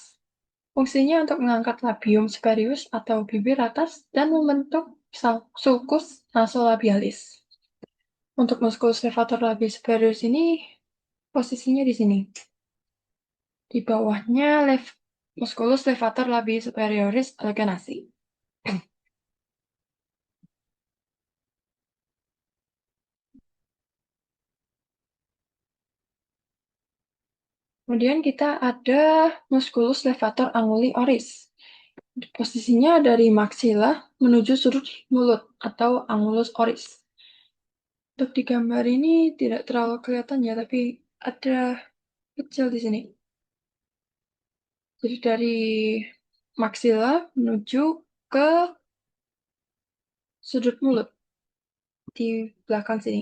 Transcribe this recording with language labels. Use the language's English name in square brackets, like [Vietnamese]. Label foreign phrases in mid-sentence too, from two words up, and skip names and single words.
[Indonesian] Fungsinya untuk mengangkat [Latin] labium superius [Indonesian] atau bibir atas dan membentuk [Latin] sulcus nasolabialis. [Indonesian] Untuk [Latin] musculus levator labii superius [Indonesian] ini posisinya di sini. Di bawahnya [Latin] musculus levator labii superioris alveolasi. [Indonesian] Kemudian kita ada [Latin] musculus levator anguli oris. [Indonesian] Posisinya dari maksila menuju sudut mulut atau [Latin] angulus oris. [Indonesian] Untuk di gambar ini tidak terlalu kelihatan ya, tapi ada kecil di sini. Jadi dari maksila menuju ke sudut mulut di belakang sini.